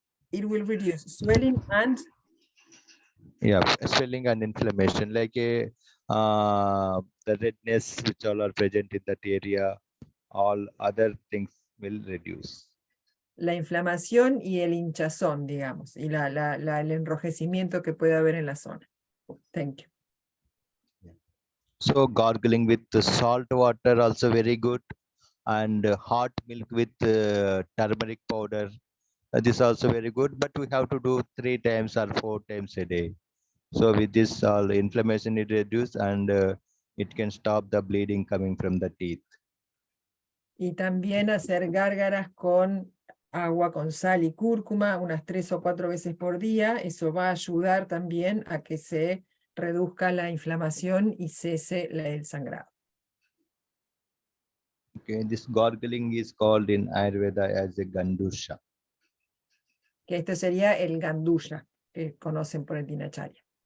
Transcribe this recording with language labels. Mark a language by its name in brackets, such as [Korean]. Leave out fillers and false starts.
[English] It will reduce swelling and swelling and inflammation, like the redness which all are present in that area, all other things will reduce. [Spanish] la inflamación y el hinchazón, digamos, y el enrojecimiento que puede haber en la zona. [English] Thank you. So gargling with the salt water also very good, and hot milk with turmeric powder. This is also very good, but we have to do 3 times or 4 times a day. So with this, all inflammation is reduced, and it can stop the bleeding coming from the teeth. [Spanish] Y también hacer gárgaras con agua con sal y cúrcuma unas 3 o 4 veces por día. Eso va a ayudar también a que se reduzca la inflamación y cese el sangrado. [English] Okay, this gargling is called in Ayurveda as a gandusha. [Spanish] Que este sería el gandusha, que conocen por el dinacharya.